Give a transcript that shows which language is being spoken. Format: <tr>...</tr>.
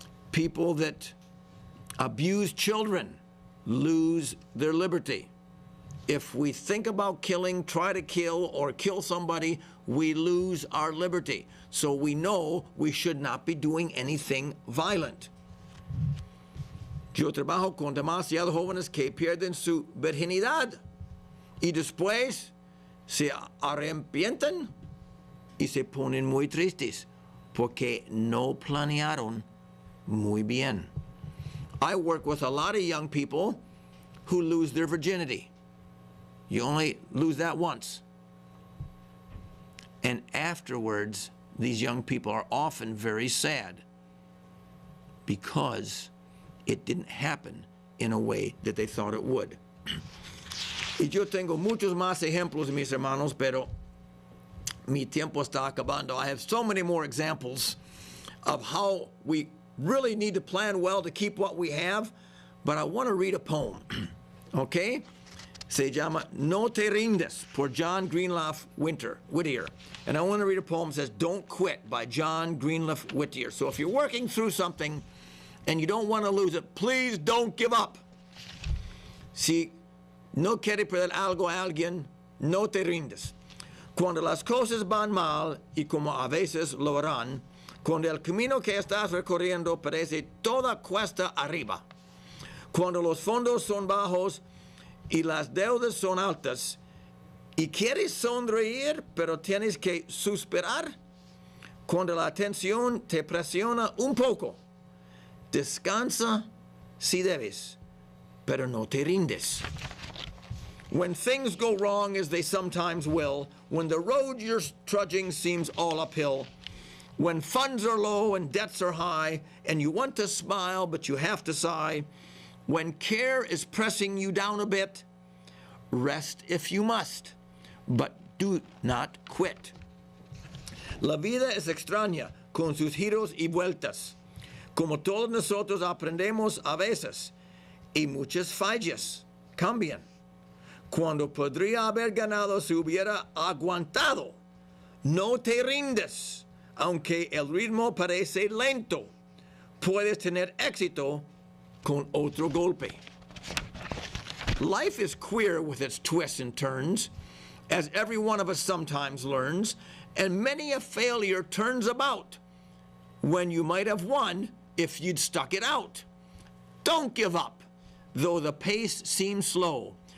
<en>People that abuse children lose their liberty. If we think about killing, try to kill, or kill somebody, we lose our liberty. So we know we should not be doing anything violent.</en> <es>Yo trabajo con demasiados jóvenes que pierden su virginidad y después se arrepienten y se ponen muy tristes porque no planearon muy bien.</es> <en>I work with a lot of young people who lose their virginity. You only lose that once. And afterwards, these young people are often very sad because it didn't happen in a way that they thought it would.</en> <es>Y yo tengo muchos más ejemplos, mis hermanos, pero mi tiempo está acabando.</es> <en>I have so many more examples of how we really need to plan well to keep what we have, but I want to read a poem, okay?</en> <es>Se llama No Te Rindes por John Greenleaf Whittier.</es> <en>And I want to read a poem that says Don't Quit by John Greenleaf Whittier. So if you're working through something and you don't want to lose it, please don't give up.</en> <es>Si no quieres perder algo a alguien, no te rindes. Cuando las cosas van mal, y como a veces lo harán, cuando el camino que estás recorriendo parece toda cuesta arriba, cuando los fondos son bajos y las deudas son altas, y quieres sonreír, pero tienes que suspirar, cuando la tensión te presiona un poco, descansa si debes, pero no te rindes.</es> <en>When things go wrong, as they sometimes will, when the road you're trudging seems all uphill, when funds are low and debts are high, and you want to smile but you have to sigh, when care is pressing you down a bit, rest if you must, but do not quit.</en> <es>La vida es extraña con sus giros y vueltas. Como todos nosotros aprendemos a veces, y muchas fallas cambian. Cuando podría haber ganado si hubiera aguantado. No te rindes, aunque el ritmo parece lento. Puedes tener éxito con otro golpe.</es> <en>Life is queer with its twists and turns, as every one of us sometimes learns, and many a failure turns about when you might have won if you'd stuck it out. Don't give up, though the pace seems slow.</en>